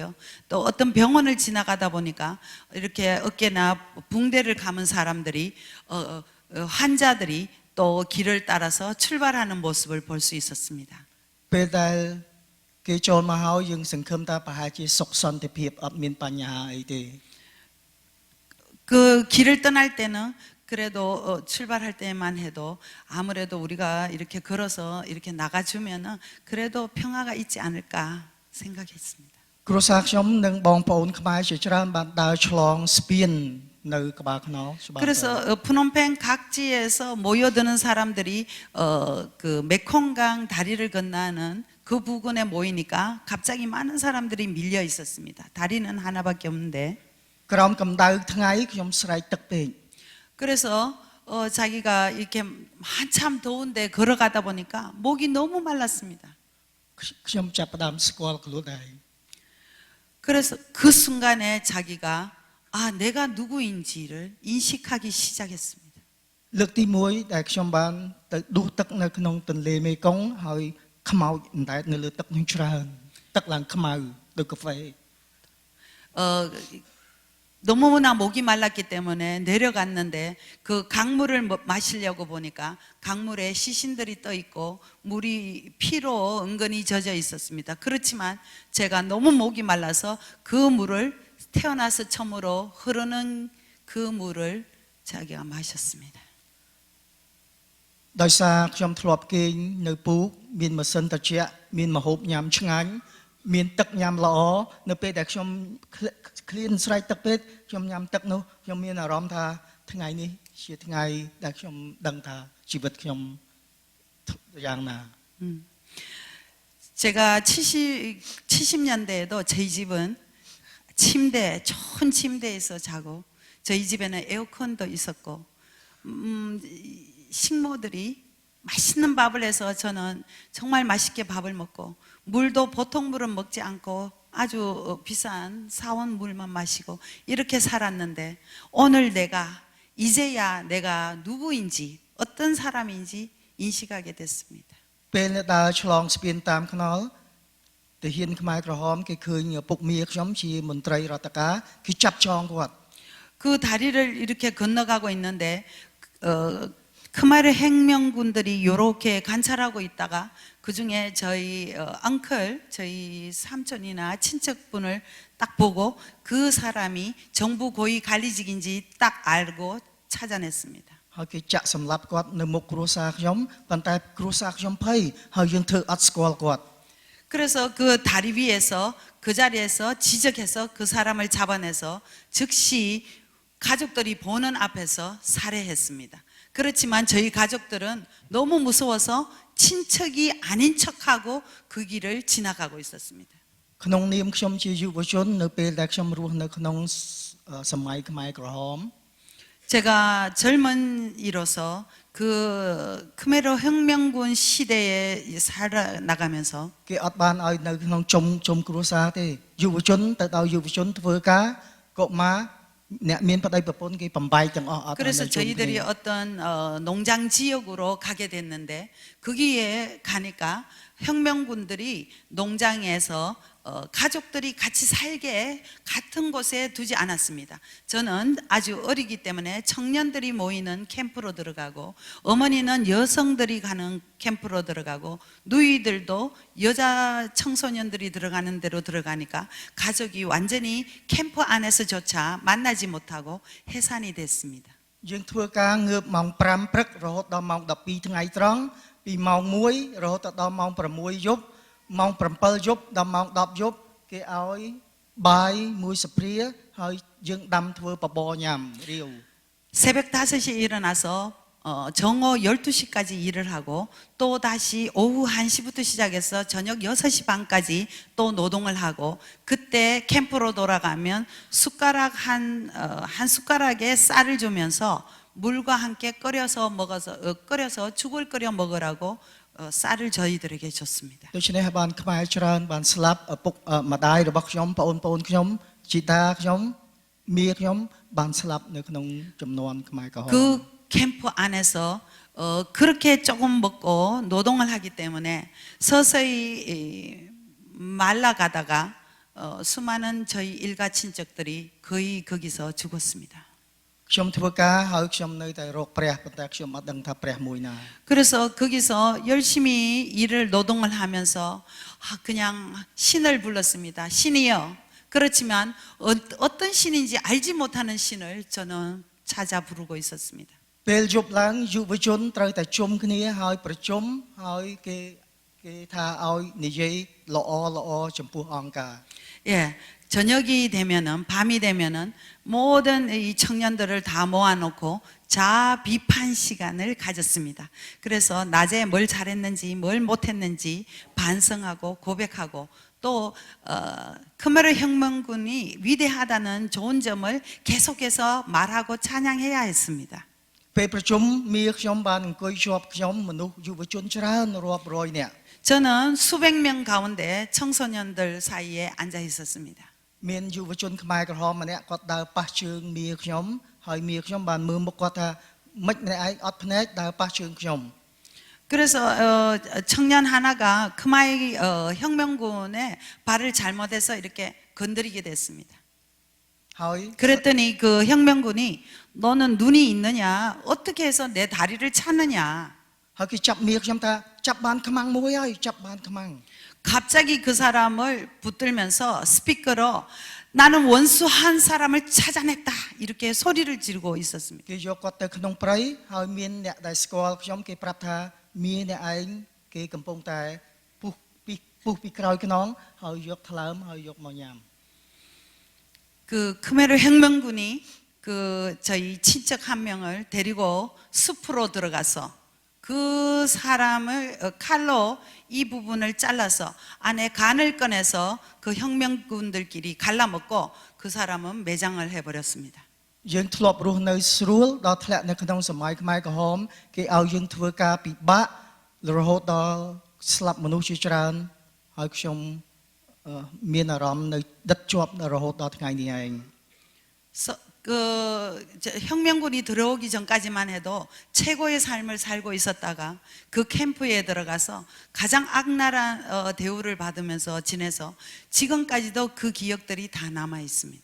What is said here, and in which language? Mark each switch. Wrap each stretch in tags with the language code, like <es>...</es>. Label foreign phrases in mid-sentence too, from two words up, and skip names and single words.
<ko>또 어떤 병원을 지나가다 보니까 이렇게 어깨나 붕대를 감은 사람들이 환자들이 또 길을 따라서 출발하는 모습을 볼 수 있었습니다.</ko> <km>ពេលដែលគេចូលមកហើយយើងសង្ឃឹមថាប្រហែលជាសុខសន្តិភាពអត់មានបញ្ហាអីទេ</km> <ko>그 길을 떠날 때는 그래도 출발할 때만 해도 아무래도 우리가 이렇게 걸어서 이렇게 나가주면은 그래도 평화가 있지 않을까 생각했습니다.</ko> <km>គ្រួសារខ្ញុំនិងបងប្អូនខ្មែរជាច្រើនបានដើរឆ្លងស្ពាននៅក្បាលខ្នល់ច្បាស់</km> <ko>그래서 푸놈펜 각지에서 모여드는 사람들이 그 메콩강 다리를 건너는 그 부근에 모이니까 갑자기 많은 사람들이 밀려 있었습니다. 다리는 하나밖에 없는데</ko> <km>ក្រោមកម្ដៅថ្ងៃខ្ញុំស្រែកទឹកពេក</km> <ko>그래서 자기가 이렇게 한참 더운데 걸어가다 보니까 목이 너무 말랐습니다.</ko> <km>ខ្ញុំចាប់ផ្ដើមស្គាល់ខ្លួនឯង</km> <ko>그래서 그 순간에 자기가 아 내가 누구인지를 인식하기 시작했습니다.</ko> <km>លើកទី1ដែលខ្ញុំបានទៅដួសទឹកនៅក្នុងទន្លេមេគង្គហើយខ្មោចអណ្ដែតនៅលើទឹកនឹងច្រើនទឹកឡើងខ្មៅដូចកាហ្វេ</km> <ko>너무나 목이 말랐기 때문에 내려갔는데 그 강물을 마시려고 보니까 강물에 시신들이 떠 있고 물이 피로 은근히 젖어 있었습니다. 그렇지만 제가 너무 목이 말라서 그 물을 태어나서 처음으로 흐르는 그 물을 자기가 마셨습니다.</ko> <km>ដោយសារខ្ញុំធ្លាប់គេងនៅពូកមានម៉ាស៊ីនត្រជាក់មានម្ហូបញ៉ាំឆ្ងាញ់មានទឹកញ៉ាំល្អនៅពេលដែលខ្ញុំឃ្លានស្រែកទឹកពេកខ្ញុំញ៉ាំទឹកនោះខ្ញុំមានអារម្មណ៍ថាថ្ងៃនេះជាថ្ងៃដែលខ្ញុំដឹងថាជីវិតខ្ញុំយ៉ាងណា</km> <ko>제가 70년대에도 저희 집은 좋은 침대에서 자고 저희 집에는 에어컨도 있었고 식모들이 맛있는 밥을 해서 저는 정말 맛있게 밥을 먹고 물도 보통 물은 먹지 않고 아주 비싼 사원 물만 마시고 이렇게 살았는데 오늘 이제야 내가 누구인지 어떤 사람인지 인식하게 됐습니다.</ko> <km>ពេលដើរឆ្លងស្ពានតាមខ្នល់ទាហានខ្មែរក្រហមគេឃើញពុកមាខ្ញុំជាមន្ត្រីរដ្ឋការគេចាប់ចងគាត់</km> <ko>그 다리를 이렇게 건너가고 있는데 크마르 행명군들이 이렇게 관찰하고 있다가 그 중에 저희 저희 삼촌이나 친척분을 딱 보고 그 사람이 정부 고위 관리직인지 딱 알고 찾아냈습니다.</ko> <km>ហើយគេចាក់សម្លាប់គាត់នៅមុខគ្រួសារខ្ញុំប៉ុន្តែគ្រួសារខ្ញុំភ័យហើយយើងធ្វើអត់ស្គាល់គាត់</km> <ko>그래서 그 다리 위에서 그 자리에서 지적해서 그 사람을 잡아내서 즉시 가족들이 보는 앞에서 살해했습니다. 그렇지만 저희 가족들은 너무 무서워서 친척이 아닌 척하고 그 길을 지나가고 있었습니다.</ko> <km>ក្នុងនាមខ្ញុំជាយុវជននៅពេលដែលខ្ញុំរស់នៅក្នុងសម័យខ្មែរក្រហម</km> <ko>제가 젊은이로서 그 크메르 혁명군 시대에 살아나가면서</ko> <km>គេអត់បានឲ្យនៅក្នុងជុំគ្រួសារទេយុវជនទៅដល់យុវជនធ្វើការកុមារអ្នកមានប្តីប្រពន្ធគេបំបែកទាំងអស់អត់</km> <ko>그래서 저희들이 어떤 농장 지역으로 가게 됐는데 거기에 가니까 혁명군들이 농장에서 가족들이 같이 살게 같은 곳에 두지 않았습니다. 저는 아주 어리기 때문에 청년들이 모이는 캠프로 들어가고 어머니는 여성들이 가는 캠프로 들어가고 누이들도 여자 청소년들이 들어가는 데로 들어가니까 가족이 완전히 캠프 안에서조차 만나지 못하고 해산이 됐습니다.</ko> <km>យើងធ្វើការងើបម៉ោង5ព្រឹករហូតដល់ម៉ោង12ថ្ងៃត្រង់ពីម៉ោង1រហូតដល់ម៉ោង6យប់ម៉ោង7យប់ដល់ម៉ោង10យប់គេឲ្យបាយមួយសព្រាហើយយើងដាំធ្វើបបរញ៉ាំរាវ</km> <ko>새벽 5시에 일어나서 정오 12시까지 일을 하고 또 다시 오후 1시부터 시작해서 저녁 6시 반까지 또 노동을 하고 그때 캠프로 돌아가면 숟가락 한 숟가락에 쌀을 주면서 물과 함께 끓여서 죽을 끓여 먹으라고 쌀을 저희들에게 줬습니다.</ko> <km>ដូច្នេះបានខ្មែរច្រើនបានស្លាប់ឪពុកម្ដាយរបស់ខ្ញុំប្អូនខ្ញុំជីតាខ្ញុំមីខ្ញុំបានស្លាប់នៅក្នុងចំនួនខ្មែរក្រហម</km> <ko>그 캠프 안에서 그렇게 조금 먹고 노동을 하기 때문에 서서히 말라가다가 수많은 저희 일가 친척들이 거의 거기서 죽었습니다.</ko> <km>ខ្ញុំធ្វើការហើយខ្ញុំនៅតែរកព្រះប៉ុន្តែខ្ញុំអត់ដឹងថាព្រះមួយណា</km> <ko>그래서 거기서 열심히 일을 노동을 하면서 그냥 신을 불렀습니다. 신이여. 그렇지만 어떤 신인지 알지 못하는 신을 저는 찾아 부르고 있었습니다.</ko> <km>ពេលយប់ឡើងយុវជនត្រូវតែជុំគ្នាហើយប្រជុំហើយគេថាឲ្យនិយាយល្អចំពោះអង្គការ</km> <ko>예, 저녁이 되면은 밤이 되면은 모든 이 청년들을 다 모아놓고 자아 비판 시간을 가졌습니다. 그래서 낮에 뭘 잘했는지 뭘 못했는지 반성하고 고백하고 또 크메르 혁명군이 위대하다는 좋은 점을 계속해서 말하고 찬양해야 했습니다.</ko> <km>ពេលប្រជុំមីខ្ញុំបានអង្គុយជាប់ខ្ញុំមនុស្សយុវជនច្រើនរាប់រយនាក់</km> <ko>저는 수백 명 가운데 청소년들 사이에 앉아 있었습니다.</ko> <km>មានយុវជនខ្មែរក្រហមម្នាក់គាត់ដើរប៉ះជើងមីខ្ញុំហើយមីខ្ញុំបានមើលមុខគាត់ថាមិនម្នាក់ឯងអត់ភ្នែកដើរប៉ះជើងខ្ញុំ</km> <ko>그래서 청년 하나가 크마이 혁명군의 발을 잘못해서 이렇게 건드리게 됐습니다.</ko> <km>ហើយ</km> <ko>그랬더니 그 혁명군이 너는 눈이 있느냐? 어떻게 해서 내 다리를 찾느냐?</ko> <km>ហើយគេចាប់មីខ្ញុំថាចាប់បានខ្មាំងមួយហើយចាប់បានខ្មាំង</km> <ko>갑자기 그 사람을 붙들면서 스피커로 나는 원수 한 사람을 찾아냈다 이렇게 소리를 지르고 있었습니다.</ko> <km>គេយកគាត់ទៅក្នុងព្រៃហើយមានអ្នកដែលស្គាល់ខ្ញុំគេប្រាប់ថាមីអ្នកឯងគេកំពុងតែពុះពីក្រោយខ្នងហើយយកថ្លើមហើយយកមកញ៉ាំ</km> <ko>그 크메르 혁명군이 그 저희 친척 한 명을 데리고 숲으로 들어가서 그 사람을 칼로 이 부분을 잘라서 안에 간을 꺼내서 그 혁명군들끼리 갈라먹고 그 사람은 매장을 해버렸습니다.</ko> <km>យើងធ្លាប់រស់នៅស្រួលដល់ធ្លាក់នៅក្នុងសម័យខ្មែរក្រហមគេឲ្យយើងធ្វើការពិបាករហូតដល់ស្លាប់មនុស្សជាច្រើនហើយខ្ញុំមានអារម្មណ៍នៅដិតជាប់រហូតដល់ថ្ងៃនេះឯង</km> <ko>혁명군이 들어오기 전까지만 해도 최고의 삶을 살고 있었다가 그 캠프에 들어가서 가장 악랄한 대우를 받으면서 지내서 지금까지도 그 기억들이 다 남아 있습니다.</ko>